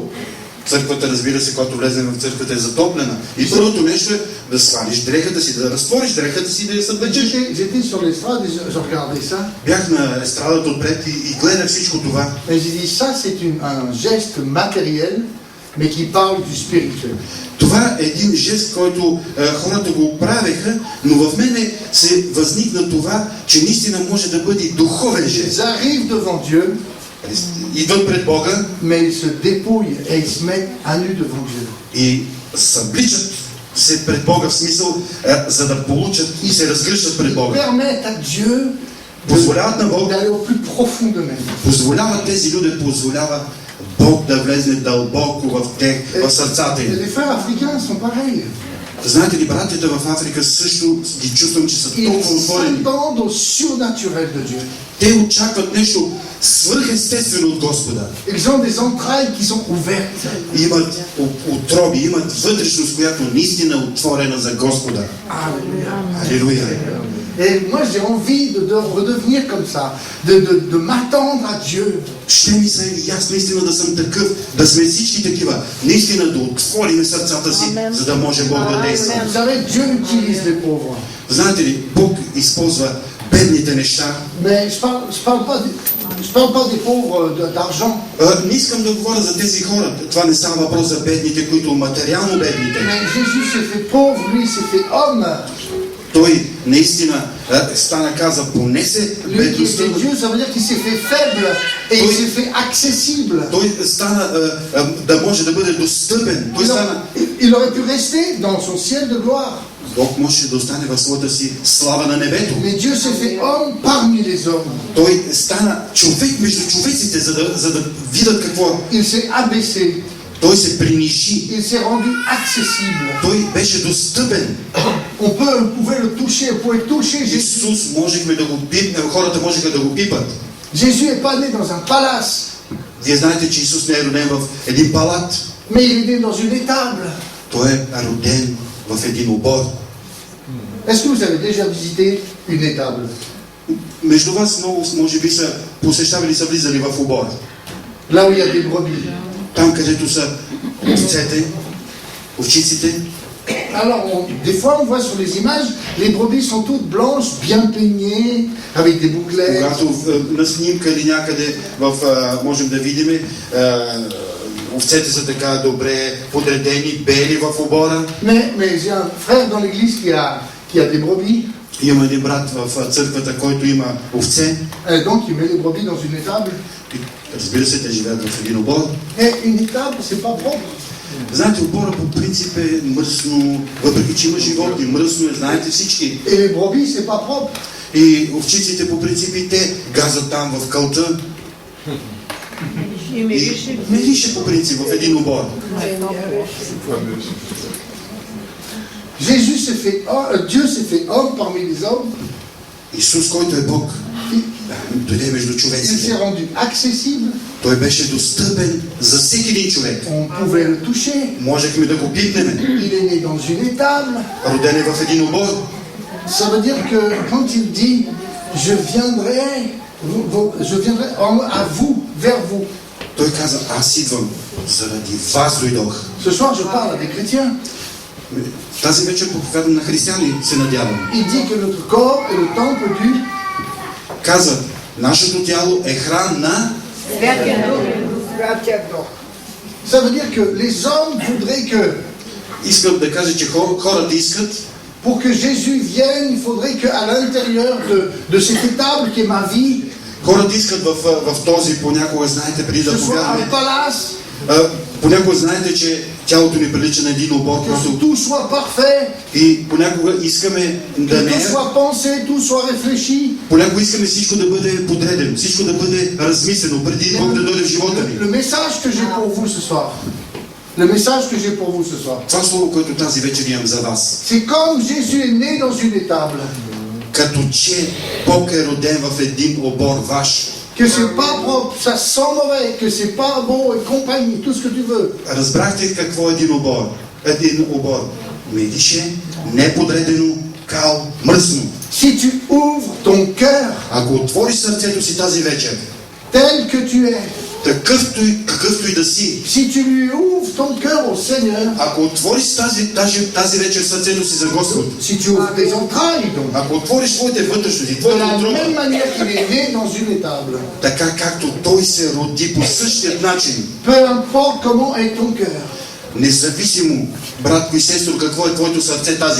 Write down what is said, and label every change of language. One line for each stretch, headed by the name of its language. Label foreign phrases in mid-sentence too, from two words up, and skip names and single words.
Bulgarian: Църквата, разбира се, когато влезем в църквата, е затоплена. И първото нещо е да свалиш дрехата си, да разтвориш дрехата си и да я съблечеш.
French: J'étais sur l'estrade et je regardais ça.
Bulgarian: Бях на естрадата отпред и гледах всичко това.
French: Et j'ai dit, ça c'est un geste matériel, mais qui parle du spirituel.
Bulgarian: Това е един жест, който хората го правеха, но в мене се възникна това, че наистина може да бъде духовен
French: Ils
Bulgarian: жест.
French: arrivent devant Dieu,
Bulgarian: Идват пред Бога
French: mais ils se dépouillent et ils se mettent à nu devant Dieu.
Bulgarian: и събличат се пред Бога, в смисъл, за да получат и се разгръщат пред Бога.
French: Permettent à Dieu
Bulgarian: Позволяват на Бога,
French: d'aller au plus profond d'eux-mêmes.
Bulgarian: позволяват тези люди, позволява Бог да влезне дълбоко в тях, в сърцата
French: Et
Bulgarian: им.
French: les frères africains sont pareils.
Bulgarian: Знаете ли, братята в Африка също ги чувствам, че са толкова
French: Ils
Bulgarian: отворени.
French: s'attendent au surnaturel de Dieu.
Bulgarian: Те очакват нещо свръхестествено от Господа.
French: Ils ont des entrailles qui sont ouvertes.
Bulgarian: Имат утроби, имат вътрешност, която наистина е отворена за Господа. Алилуя.
French: Et moi j'ai envie de redevenir comme ça, de m'attendre à Dieu.
Bulgarian: Ще ми се и аз наистина да съм такъв, да сме всички такива. Наистина да отворим сърцата си, за да може Бог да действа.
French: Vous savez, Dieu utilise les pauvres.
Bulgarian: Знаете ли, Бог използва бедните неща.
French: Mais je parle pas des pauvres d'argent.
Bulgarian: Не искам да говоря за тези хора. Това не става въпрос за бедните, които материално бедните.
French: Mais Jésus s'est fait pauvre, lui il s'est fait homme.
Bulgarian: Той наистина стана, каза, понесе
French: Lui qui
Bulgarian: бедността.
French: était Dieu, ça veut dire qu'il s'est fait faible et il s'est fait accessible.
Bulgarian: Той стана да може да бъде достъпен. Той стана.
French: Il aurait pu rester dans son ciel de gloire.
Bulgarian: Бог може да остане в своята си слава на небето.
French: Mais Dieu s'est fait homme parmi les hommes.
Bulgarian: Той стана човек между човеците, за да видят какво.
French: Il s'est abaissé.
Bulgarian: Той се принижи.
French: Il s'est rendu accessible.
Bulgarian: Той беше достъпен.
French: On pouvait le toucher, on pouvait toucher Jésus.
Bulgarian: Исус можехме да го пипнем, хората можеха да го пипат.
French: Jésus n'est pas né dans un palace,
Bulgarian: Вие знаете, че Исус не е роден в един палат.
French: mais il est né dans une étable.
Bulgarian: Той е роден в един обор.
French: Est-ce que vous avez déjà visité une étable?
Bulgarian: Между вас много, може би, са посещавали, са влизали в обор.
French: Là où il y a des brebis.
Bulgarian: Там, където са овцете, овчиците.
French: Alors, des fois, on voit sur les images, les brebis sont toutes blanches, bien peignées, avec des bouclettes.
Bulgarian: Когато на снимка или някъде можем да видим, овцете са така добре подредени, бели в обора.
French: Mais j'ai un frère dans l'église qui a des brebis.
Bulgarian: Има един брат в църквата, който има овце.
French: Et donc, il met les brebis dans une étable.
Bulgarian: Разбира се, те живеят в един обор.
French: Et une étable, c'est pas propre.
Bulgarian: Знаете, обора по принцип е мръсно, въпреки че има животни, мръсно е, знаете всички.
French: Et les brebis, c'est pas propre.
Bulgarian: И овчиците по принцип и те газат там в кълта. И мирише по принцип в един обор.
French: Dieu s'est fait homme parmi les hommes.
Bulgarian: Исус, който е Бог, дойде между
French: Il s'est
Bulgarian: човеците.
French: rendu accessible.
Bulgarian: Той беше достъпен за всеки един човек.
French: On pouvait le toucher.
Bulgarian: Можехме да го пипнем.
French: Il est né dans une étable.
Bulgarian: Роден е в един обор.
French: Ça veut dire que quand il dit je viendrai à vous, vers vous.
Bulgarian: Той каза, аз идвам, заради вас дойдох.
French: Ce soir, je parle à des chrétiens.
Bulgarian: Тази вечер проповядвам на християни, се надявам.
French: Il dit que notre corps est le temple du...
Bulgarian: Каза, нашето тяло е храм на...
French: Ça veut dire que les hommes voudraient que,
Bulgarian: Искат да кажа, че хората искат,
French: pour que Jésus vienne, il faudrait qu'à l'intérieur de cette étable qui est ma vie,
Bulgarian: хората искат в този, понякога, знаете, преди да
French: ce soit un
Bulgarian: повярваме,
French: palace,
Bulgarian: понякога знаете, че тялото ни прилича на един обор,
French: que
Bulgarian: просто
French: tout soit parfait,
Bulgarian: и понякога искаме да
French: que
Bulgarian: не
French: tout
Bulgarian: е,
French: soit pensé, tout soit réfléchi.
Bulgarian: понякога искаме всичко да бъде подредено, всичко да бъде размислено, преди Бог да дойде в живота ни.
French: Le message que j'ai pour vous ce soir, Le message que j'ai pour vous ce soir.
Bulgarian: Това слово, което тази вечер имам за вас.
French: C'est comme Jésus est né dans une étable. Като че Бог е роден в един обор ваш. Que c'est pas propre, ça sent mauvais, que c'est pas bon et compagnie, tout ce que tu veux.
Bulgarian: Разбрахте какво е един обор? Един обор. Мирише, неподредено, кал, мръсно.
French: Si tu ouvres ton cœur
Bulgarian: Ако отвориш сърцето си тази вечер,
French: tel que tu es,
Bulgarian: какъвто и да си,
French: si tu lui ouvres ton cœur au Seigneur,
Bulgarian: ако отвориш тази вечер сърцето си за Господ,
French: si tu ouvres tes entrailles donc,
Bulgarian: ако отвориш твоите вътрешности,
French: de
Bulgarian: твоята
French: la
Bulgarian: утроба,
French: même manière qu'il est né dans une étable,
Bulgarian: така както Той се роди по същия начин,
French: peu importe comment est ton cœur,
Bulgarian: независимо, братко и сестро, какво е твоето сърце тази